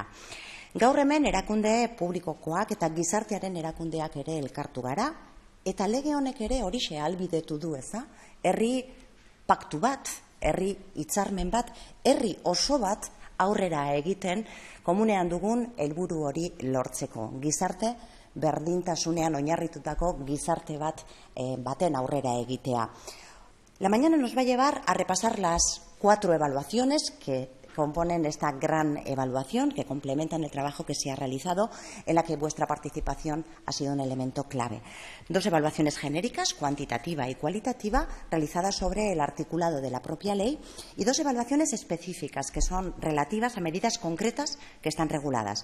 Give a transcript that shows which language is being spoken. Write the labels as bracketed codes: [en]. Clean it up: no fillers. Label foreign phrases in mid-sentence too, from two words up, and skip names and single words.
[eu] Gaur hemen erakunde publikokoak eta gizartearen erakundeak ere elkartu gara, eta lege honek ere horixe ahalbidetu du, eza? Herri paktu bat, herri hitzarmen bat, herri oso bat aurrera egiten komunean dugun helburu hori lortzeko. Gizarte berdintasunean oinarritutako gizarte baten aurrera egitea. [es] La mañana nos va a llevar a repasar las 4 evaluaciones que componen esta gran evaluación, que complementan el trabajo que se ha realizado, en la que vuestra participación ha sido un elemento clave. 2 evaluaciones genéricas, cuantitativa y cualitativa, realizadas sobre el articulado de la propia ley, y 2 evaluaciones específicas, que son relativas a medidas concretas que están reguladas.